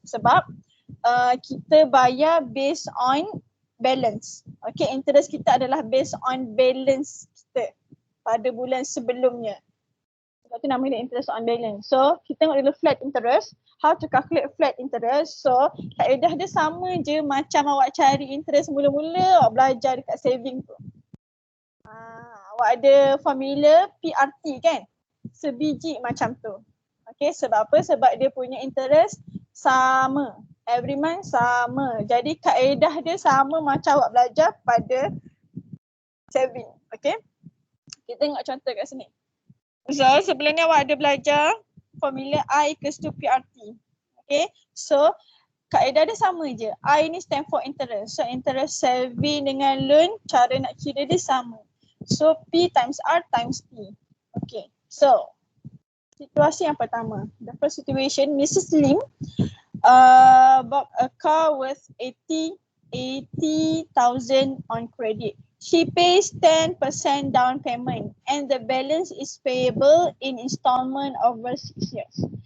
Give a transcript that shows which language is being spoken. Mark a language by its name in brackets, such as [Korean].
[Malay] Sebab kita bayar based on balance. Okay, interest kita adalah based on balance kita pada bulan sebelumnya. Sebab tu namanya interest on balance. So kita tengok dulu flat interest. [English] How to calculate flat interest? [Malay] So kaedah dia sama je macam awak cari interest mula-mula awak belajar dekat saving tu. Awak ada formula PRT kan? Sebiji macam tu. Okay, sebab apa? Sebab dia punya interest sama. Every month sama. Jadi kaedah dia sama macam awak belajar pada saving. Okay. Kita tengok contoh kat sini. So sebelum ni awak ada belajar formula I equals to PRT. Okay. So kaedah dia sama je. I ni stand for interest. So interest saving dengan loan, cara nak kira dia sama. [English] So P times R times T. Okay. [Malay] So situasi yang pertama. [English] The first situation, Mrs. Lim bought a car worth 80,000 on credit. She pays 10% down payment and the balance is payable in installment over 6 years.